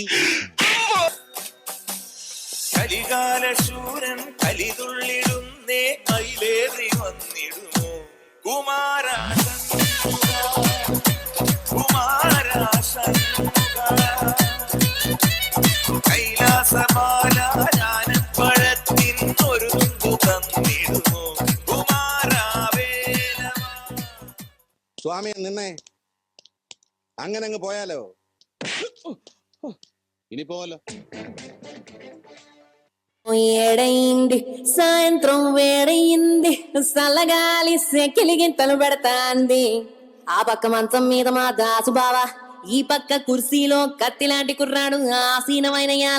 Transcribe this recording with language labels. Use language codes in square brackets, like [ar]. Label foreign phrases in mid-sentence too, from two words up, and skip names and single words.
[ml] കലികാലശൂരൻ കലിതുള്ളിടുന്നേ കൈലേറി വന്നിടുമോ കുമാരാശൻ കുമാരാശൻ കൈലാസമാലാനൻ പഴത്തിൻ ഒരു തന്നിടുമോ കുമാരാവേല. സ്വാമിയെ നിന്നെ അങ്ങനെ അങ്ങ് പോയാലോ? ഇനി പോവല്ലോ. [te] ఏడైంది సాయంత్రం వేడయింది సల్లగాలి సెకిలి గింతలు పెడతాంది. ఆ పక్క మంచం మీద మా దాసు బావ, ఈ పక్క కుర్సీలో కత్తిలాంటి కుర్రాడు ఆసీనమైన యాల.